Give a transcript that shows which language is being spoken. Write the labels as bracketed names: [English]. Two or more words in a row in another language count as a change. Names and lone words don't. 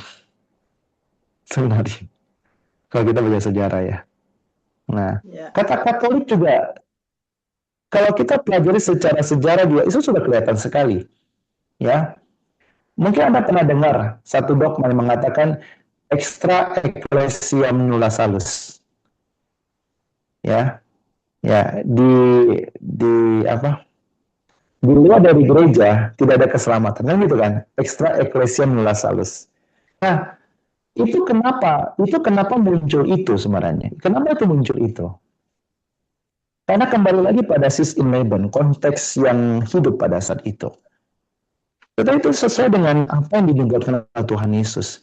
[Indonesian] Sebenarnya, kalau kita belajar sejarah ya. Nah, kata Katolik juga, kalau kita pelajari secara sejarah juga, itu sudah kelihatan sekali. Ya, mungkin Anda pernah dengar satu dogma yang mengatakan [Latin] extra ecclesiam nulla salus. [Indonesian] Ya, ya di apa? Di luar dari gereja tidak ada keselamatan, kan gitu kan? [Latin] Extra ecclesiam nulla salus. [Indonesian] Nah, itu kenapa muncul itu sebenarnya? Kenapa itu muncul itu? Karena kembali lagi pada [German] sis in Leben, [Indonesian] konteks yang hidup pada saat itu. Tetapi itu sesuai dengan apa yang dinubuatkan oleh Tuhan Yesus.